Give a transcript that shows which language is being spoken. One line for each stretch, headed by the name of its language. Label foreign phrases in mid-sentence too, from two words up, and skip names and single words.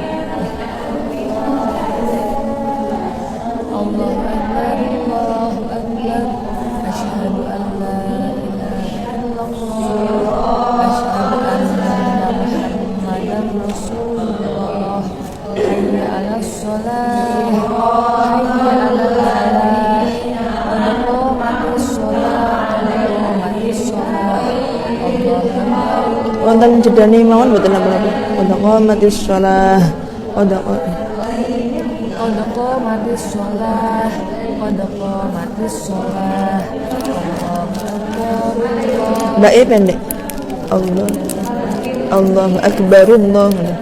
Arabic: الله أكبر، الله أكبر، أشهد أن لا إله إلا الله، أشهد أن محمدا رسول الله، حي على الصلاة، حي على الفلاح، قد قامت الصلاة، قد قامت الصلاة. الله أكبر.
Javanese: wonten jedane mawon mboten napa-napa.
Arabic: قد قامت الصلاة. قد قامت الصلاة، قد قامت الصلاة.
Indonesian: Mbak pendek.
Arabic: الله أكبر، الله